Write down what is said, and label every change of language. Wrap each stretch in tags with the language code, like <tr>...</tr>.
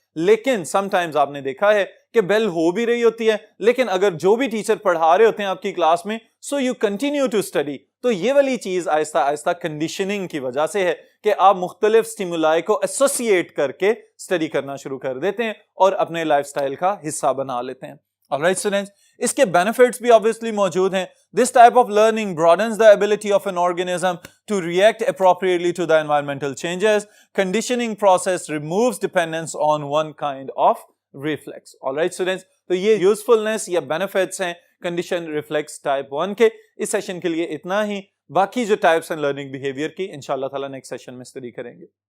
<ur>لیکن some times آپ نے دیکھا ہے کہ بیل ہو بھی رہی ہوتی ہے, لیکن اگر جو بھی ٹیچر پڑھا رہے ہوتے ہیں آپ کی کلاس میں,</ur> <en>So you continue to study.</en> <ur>تو یہ والی چیز آہستہ آہستہ کنڈیشننگ کی وجہ سے ہے کہ آپ مختلف سٹیمولائی کو ایسوسیٹ کر کے اسٹڈی کرنا شروع کر دیتے ہیں اور اپنے لائف سٹائل کا حصہ بنا لیتے ہیں, آلرائٹ اسٹوڈنٹس. اس کے بینیفٹس بھی obviously موجود ہیں.</ur> <en>This type of learning broadens the ability of an organism to react appropriately to the environmental changes. Conditioning process removes dependence on one kind of reflex. Alright students,</en> <ur>تو یہ</ur> <en>usefulness یا benefits ہیں condition reflex type 1 کے.</en> <ur>اس session کے لیے اتنا ہی. باقی جو</ur> <en>types and learning behavior</en> <ur>کی انشاءاللہ تعالیٰ نیکسٹ سیشن میں اسٹڈی کریں گے.</ur>